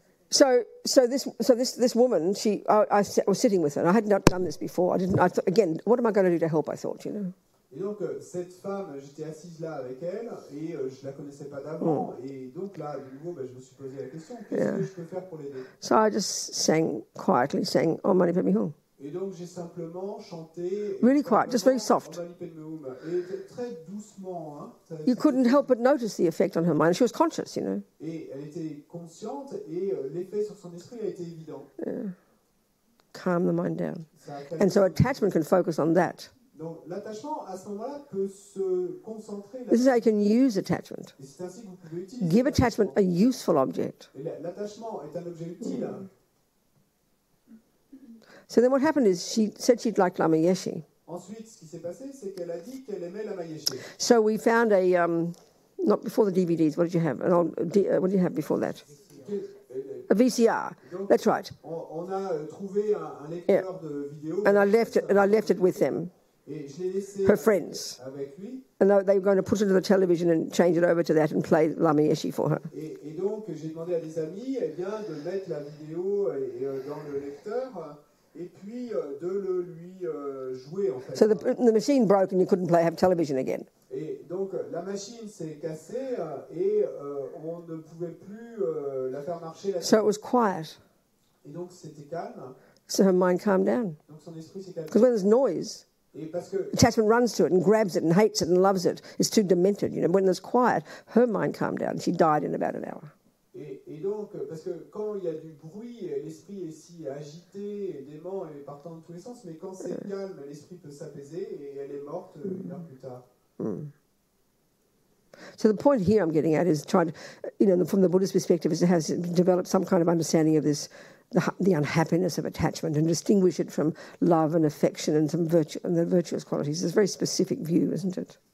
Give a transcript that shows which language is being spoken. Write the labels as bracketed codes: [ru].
[en] So this woman, I was sitting with her. And I had not done this before. I thought, again, what am I going to do to help? I thought, you know. [fr] Et donc cette femme, j'étais assise là avec elle et je la connaissais pas d'avant et donc là de nouveau je me suis posé la question qu'est-ce que je peux faire pour l'aider. [en] So I just quietly sang Om Mani Padme Hum. [fr] Et donc j'ai simplement chanté [en] Really quiet, just very soft. [fr] Et très doucement. Hein, [en] You couldn't help but notice the effect on her mind. She was conscious, you know. [fr] Et elle était consciente et l'effet sur son esprit a été évident. [en] Calm the mind down. [fr] Ça a [en] And so attachment can focus on that. [fr] Donc l'attachement à ce moment-là peut se concentrer. [en] This is how you can use attachment. [fr] Et c'est ainsi que vous pouvez utiliser. [en] Give attachment a useful object. [fr] Et l'attachement est un objet utile. [en] So then what happened is she said she'd like Lama Yeshe. [fr] Ensuite, ce qui s'est passé, c'est qu'elle a dit qu'elle aimait la Mayeshe. [en] So we found not before the DVDs, what did you have? What did you have before that? A VCR. [fr] Donc, [en] That's right. [fr] On a trouvé un lecteur de vidéo. [en] And I left it with them. [fr] Et je l'ai laissé [en] her friends. [fr] Avec lui. [en] And they were going to put it to the television and change it over to that and play Lama Yeshe for her. [fr] Et donc, j'ai demandé à des amis de mettre la vidéo dans le lecteur et puis de le lui jouer, en fait. [en] So the machine broke and you couldn't have television again. [fr] Et donc, la machine s'est cassée et on ne pouvait plus la faire marcher. [en] So it was quiet. [fr] Et donc, c'était calme. [en] So her mind calmed down. [fr] Donc, son esprit s'est calmé. [en] Because when there's noise, [fr] Et parce que [en] attachment runs to it and grabs it and hates it and loves it. It's too demented. You know, when there's quiet, her mind calmed down. She died in about an hour. [fr] Et donc, parce que quand il y a du bruit, l'esprit est si agité et dément et partant dans tous les sens, mais quand c'est calme, l'esprit peut s'apaiser et elle est morte une heure plus tard. [en] So the point here I'm getting at is trying to, from the Buddhist perspective, is it has developed some kind of understanding of this, the unhappiness of attachment, and distinguish it from love and affection and some virtue and the virtuous qualities. It's a very specific view, isn't it?